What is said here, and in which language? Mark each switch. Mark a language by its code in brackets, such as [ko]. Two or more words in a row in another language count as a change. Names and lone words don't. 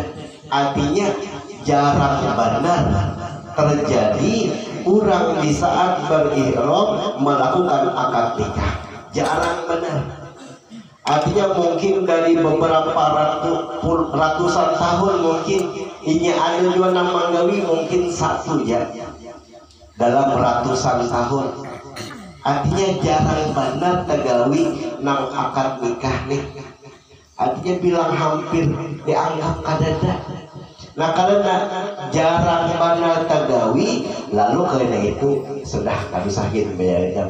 [bjn] Artinya jarang benar terjadi orang di saat berihram melakukan akad nikah, jarang benar. Artinya mungkin dari beberapa ratusan tahun mungkin ini ada juga nama gawi mungkin satu ya dalam ratusan tahun. Artinya jarang benar tagawi nang akad nikah nih. Artinya bilang hampir dianggap kadada. Nah karena jarang benar tagawi, lalu karena itu sudah kami sakit bayarnya.